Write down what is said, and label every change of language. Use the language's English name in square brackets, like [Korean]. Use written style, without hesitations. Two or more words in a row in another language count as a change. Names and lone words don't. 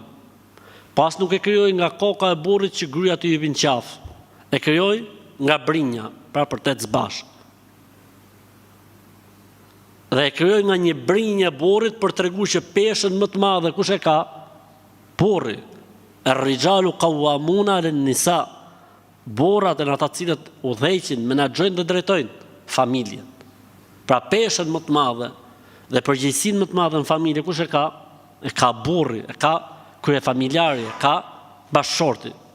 [Albanian] Pas nuk e krijoi nga koka e burrit që gryja të jepin qafë. E krijoi nga brinja, pra për të bashkë. Dhe e krijoi nga një brinjë e burrit për treguar që peshën më të madhe kush e ka? Burri. [Arabic] الرجال قوامون على النساء. [Albanian] Burrat janë ata cilët udhëheqin, menaxhojnë dhe drejtojnë familjen. Pra peshën më të madhe dhe përgjegjësinë më të madhe në familje kush e ka? E ka burri, e ka kryefamiljari, e ka bashkëshorti.